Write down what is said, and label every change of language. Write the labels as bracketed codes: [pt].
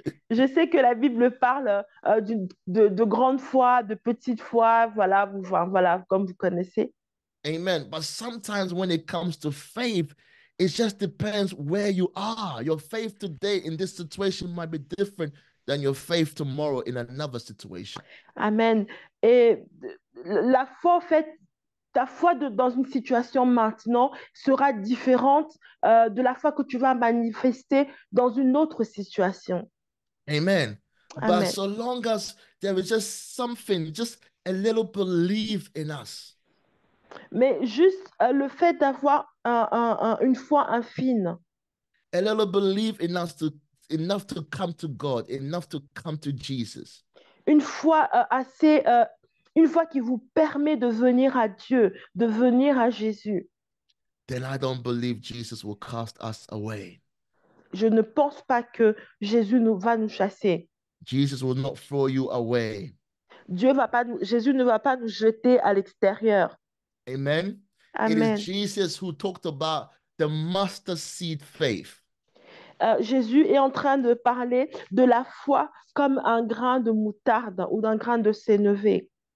[fr] Je sais que la Bible parle de grande foi, de petite foi, voilà, voilà, comme vous connaissez. Amen. [en] But sometimes when it comes to faith, it just depends where you are. Your faith today in this situation might be different than your faith tomorrow in another situation. Amen. [fr] Et la foi, en fait, ta foi dans une situation maintenant sera différente de la foi que tu vas manifester dans une autre situation. [en] Amen. But Amen. so long as there is just something, just a little belief in us, [fr] Mais juste le fait d'avoir une foi infime, [en] a little belief in us to enough to come to God, enough to come to Jesus, [fr] une foi une foi qui vous permet de venir à Dieu, de venir à Jésus. [en] then I don't believe Jesus will cast us away. [fr] Je ne pense pas que Jésus va nous chasser. [en] Jesus will not throw you away. [fr] Jésus ne va pas nous jeter à l'extérieur. [en] Amen. It is Amen. Jesus who talked about the mustard seed faith. [fr] Jésus est en train de parler de la foi comme un grain de moutarde ou d'un grain de sénévé.